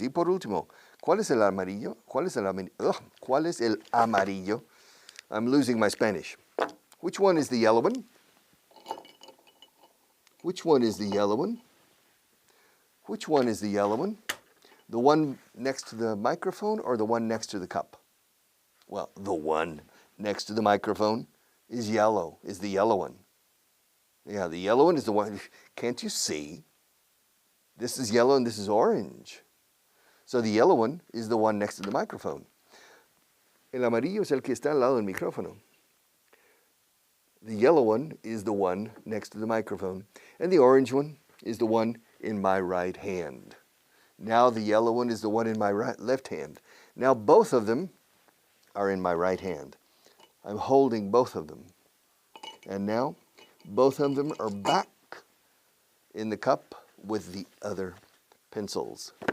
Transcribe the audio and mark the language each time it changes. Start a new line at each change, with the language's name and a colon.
Spanish: Y por último, ¿cuál es el amarillo? ¿Cuál es el amarillo? ¿Cuál es el amarillo?
English: I'm losing my Spanish. Which one is the yellow one? Which one is the yellow one? Which one is the yellow one? The one next to the microphone or the one next to the cup? Well, the one next to the microphone is yellow, is the yellow one. Yeah, the yellow one is the one. Can't you see? This is yellow and this is orange. So the yellow one is the one next to the microphone.
Spanish: El amarillo es el que está al lado del micrófono.
English: The yellow one is the one next to the microphone. And the orange one is the one in my right hand. Now the yellow one is the one in my left hand. Now both of them are in my right hand. I'm holding both of them. And now both of them are back in the cup with the other pencils.